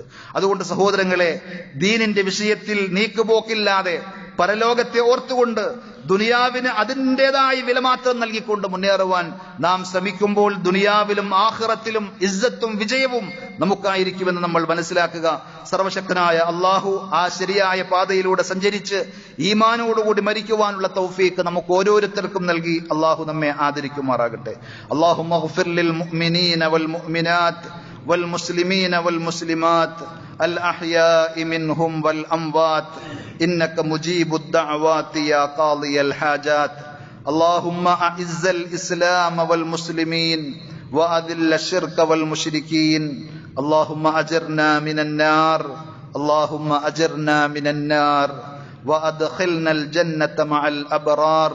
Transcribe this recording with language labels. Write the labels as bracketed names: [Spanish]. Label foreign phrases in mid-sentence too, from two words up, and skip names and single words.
[Malayalam] അതുകൊണ്ട് സഹോദരങ്ങളെ, ദീനിന്റെ വിഷയത്തിൽ നീക്കുപോക്കില്ലാതെ പരലോകത്തെ ഓർത്തുകൊണ്ട് ദുനിയാവിന് അതിൻ്റെതായ വില മാത്രം നൽകിക്കൊണ്ട് മുന്നേറുവാൻ നാം ശ്രമിക്കുമ്പോൾ ദുനിയാവിലും ആഖിറത്തിലും ഇസ്സത്തും വിജയവും നമുക്കായിരിക്കുമെന്ന് നമ്മൾ മനസ്സിലാക്കുക. സർവശക്തനായ അള്ളാഹു ആ ശരിയായ പാതയിലൂടെ സഞ്ചരിച്ച് ഈമാനോടുകൂടി മരിക്കുവാനുള്ള തൗഫീഖ് നമുക്ക് ഓരോരുത്തർക്കും നൽകി അള്ളാഹു നമ്മെ ആദരിക്കുമാറാകട്ടെ. [Arabic] اللهم اغفر للمؤمنين والمؤمنات والمسلمين والمسلمات الأحياء منهم والأموات إنك مجيب الدعوات يا قاضي الحاجات. اللهم أعز الإسلام والمسلمين وأذل الشرك والمشركين. اللهم أجرنا من النار، اللهم أجرنا من النار وأدخلنا الجنة مع الأبرار.